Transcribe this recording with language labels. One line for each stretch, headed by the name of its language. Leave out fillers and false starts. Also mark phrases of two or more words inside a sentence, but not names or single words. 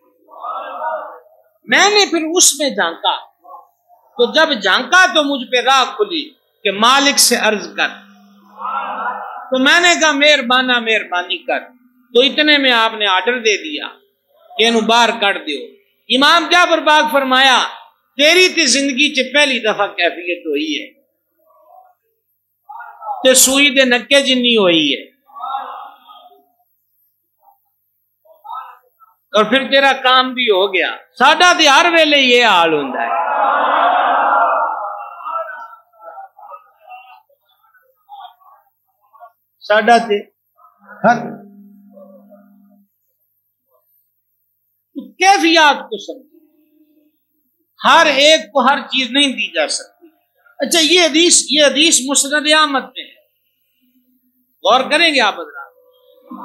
Urdu: میں نے پھر اس میں جھانکا, تو جب جھانکا تو مجھ پہ راہ کھلی کہ مالک سے عرض کر. تو میں نے کہا مہربانی کر. تو اتنے میں آپ نے آرڈر دے دیا کہ
Punjabi: انہوں باہر کر دیو. امام جعفر پاک فرمایا تیری تے زندگی چ پہلی دفعہ کیفیت ہوئی ہے تے سوئی دے نکے جنی ہوئی ہے,
Urdu: اور پھر تیرا کام بھی ہو گیا.
Punjabi: ساڈا تے ہر ویلے یہ حال ہوندا ہے. ساڈا تے
Urdu: کیفیات کو سمجھ, ہر ایک کو ہر چیز نہیں دی جا سکتی. اچھا یہ حدیث مسند احمد میں ہے, غور کریں گے آپ حضرات.